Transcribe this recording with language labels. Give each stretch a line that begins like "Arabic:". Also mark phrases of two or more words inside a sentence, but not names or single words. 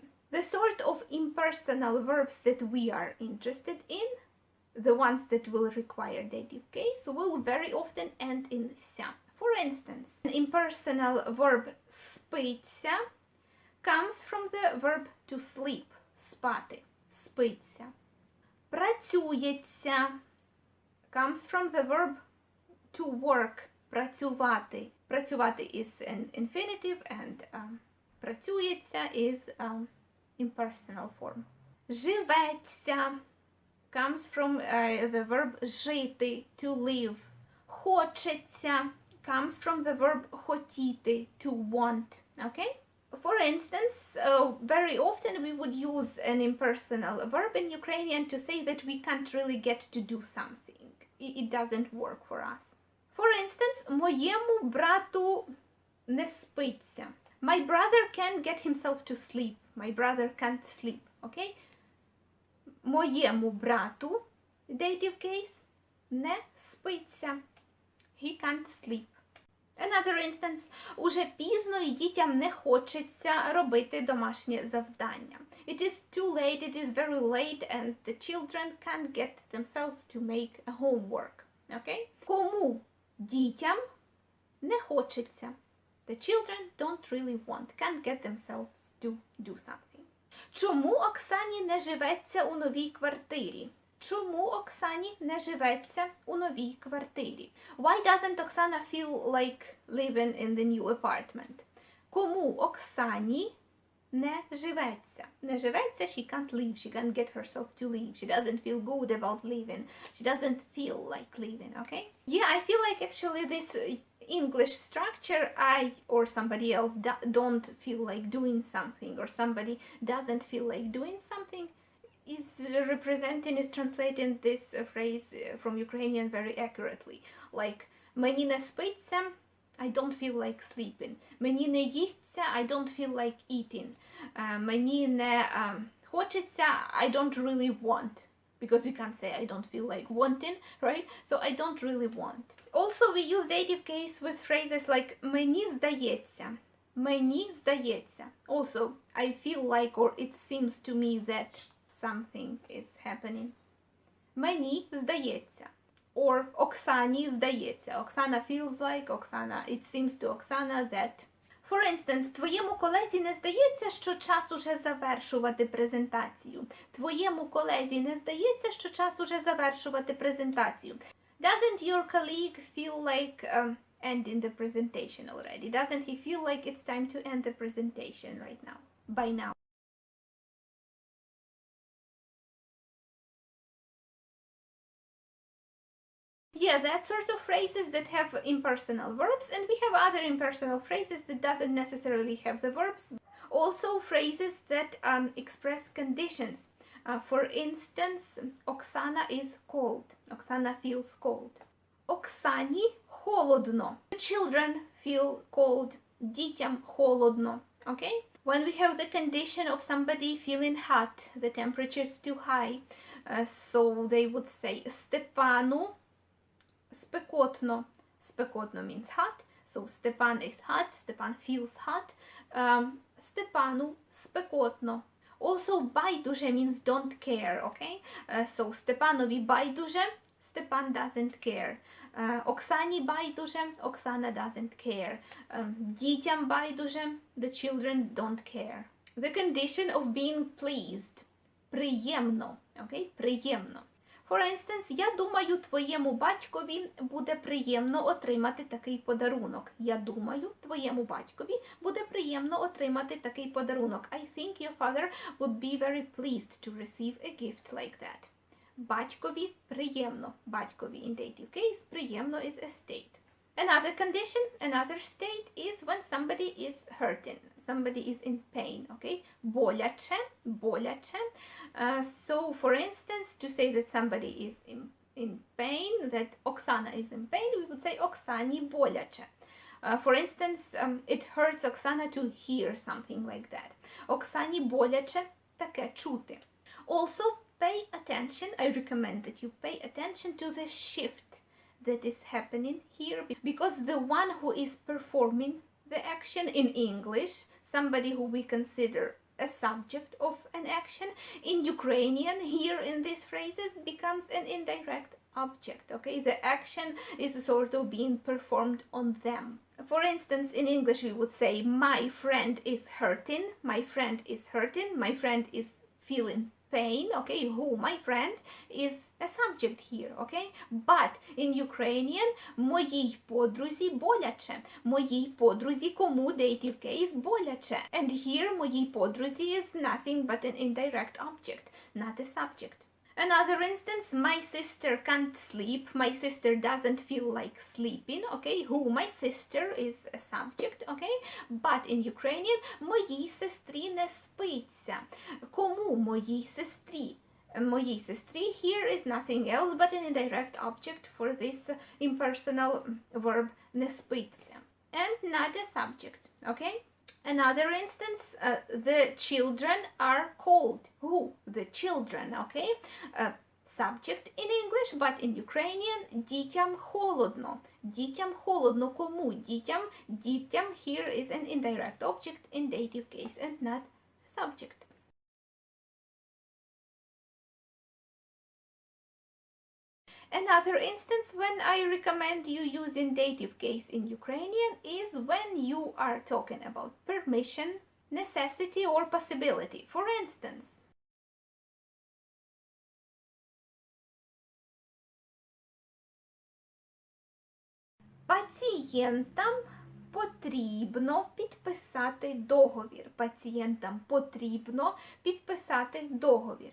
English: The sort of impersonal verbs that we are interested in, the ones that will require dative case, will very often end in ся. For instance, an impersonal verb спиться comes from the verb to sleep,
Ukrainian: спати, спиться.
English: Працюється comes from the verb to work,
Ukrainian: працювати.
English: Працювати is an infinitive and працюється is impersonal form. Живеться comes from the verb жити, to live. Хочеться comes from the verb хотіти, to want. Okay? For instance, very often we would use an impersonal verb in Ukrainian to say that we can't really get to do something. It doesn't work for us. For instance,
Ukrainian: моєму брату не спиться.
English: My brother can't get himself to sleep. My brother can't sleep.
Ukrainian: Okay? Моєму брату,
English: dative case,
Ukrainian: не спиться.
English: He can't sleep. Another instance.
Ukrainian: Уже пізно і дітям не хочеться робити домашнє завдання.
English: It is too late, it is very late, and the children can't get themselves to make a homework.
Ukrainian: Okay? Кому дітям не хочеться?
English: The children don't really want, can't get themselves to do something.
Ukrainian: Чому Оксані не живеться у новій квартирі? Чому Оксані не живеться у новій квартирі?
English: Why doesn't Oksana feel like living in the new apartment?
Ukrainian: Кому Оксані не живеться? Не живеться,
English: she can't live, she can't get herself to live, she doesn't feel good about living, she doesn't feel like living, okay? Yeah, I feel like actually this English structure, I or somebody else don't feel like doing something, or somebody doesn't feel like doing something, is translating this phrase from Ukrainian very accurately. Like,
Ukrainian: мені не спиться,
English: I don't feel like sleeping.
Ukrainian: Мені не їсться,
English: I don't feel like eating.
Ukrainian: Мені не хочеться,
English: I don't really want. Because we can't say I don't feel like wanting, right? So I don't really want. Also, we use dative case with phrases like
Ukrainian: мені здається. Мені здається.
English: Also, I feel like, or it seems to me that something is happening.
Ukrainian: Мені здається. Or Оксані здається.
English: Оксана feels like, Оксана, it seems to Оксана that. For instance,
Ukrainian: твоєму колезі не здається, що час уже завершувати презентацію. Твоєму колезі не здається, що час уже завершувати презентацію.
English: Doesn't your colleague feel like ending the presentation already? Doesn't he feel like it's time to end the presentation right now? By now. Yeah, that sort of phrases that have impersonal verbs, and we have other impersonal phrases that doesn't necessarily have the verbs. Also phrases that express conditions. For instance, Oksana is cold. Oksana feels cold.
Ukrainian: Оксані холодно.
English: The children feel cold.
Ukrainian: Дітям холодно.
English: Okay? When we have the condition of somebody feeling hot, the temperature is too high, so they would say
Ukrainian: Степану спекотно.
English: Спекотно means hot. So Stepan is hot. Stepan feels hot.
Ukrainian: Степану спекотно.
English: Also байдуже means don't care, okay?
Ukrainian: So Степанові байдуже.
English: Stepan doesn't care.
Ukrainian: Оксані байдуже.
English: Oksana doesn't care.
Ukrainian: Дітям байдуже.
English: The children don't care. The condition of being pleased.
Ukrainian: Приємно. Okay? Приємно.
English: For instance,
Ukrainian: я думаю, твоєму батькові буде приємно отримати такий подарунок. Я думаю, твоєму батькові буде приємно отримати такий подарунок.
English: I think your father would be very pleased to receive a gift like that.
Ukrainian: Батькові приємно.
English: Батькові in dative case, приємно is a state. Another condition, another state is when somebody is hurting. Somebody is in pain, okay?
Ukrainian: Боляче, боляче.
English: So, for instance, to say that somebody is in pain, that Oksana is in pain, we would say
Ukrainian: Оксані боляче.
English: For instance, it hurts Oksana to hear something like that.
Ukrainian: Оксані боляче таке чути.
English: Also, pay attention. I recommend that you pay attention to the shift that is happening here, because the one who is performing the action in English, somebody who we consider a subject of an action, in Ukrainian here in these phrases becomes an indirect object, okay? The action is sort of being performed on them. For instance, in English we would say my friend is hurting, my friend is hurting, my friend is feeling pain, okay, who, my friend, is a subject here, okay? But in Ukrainian,
Ukrainian: моїй подрузі боляче. Моїй подрузі, кому
English: dative case
Ukrainian: боляче.
English: And here,
Ukrainian: моїй подрузі
English: is nothing but an indirect object, not a subject. Another instance, my sister can't sleep. My sister doesn't feel like sleeping, okay? Who, my sister, is a subject, okay? But in Ukrainian,
Ukrainian: моїй сестрі не спиться. Кому моїй сестрі? Моїй сестрі
English: here is nothing else but an indirect object for this impersonal verb
Ukrainian: не спиться.
English: And not a subject, okay? Another instance, the children are cold. Who? The children, okay? Subject in English, but in Ukrainian,
Ukrainian: дітям холодно. Дітям холодно. Кому? Дітям.
English: Дітям here is an indirect object in dative case and not a subject. Another instance when I recommend you using dative case in Ukrainian is when you are talking about permission, necessity, or possibility. For instance,
Ukrainian: пацієнтам потрібно підписати договір. Пацієнтам потрібно підписати договір.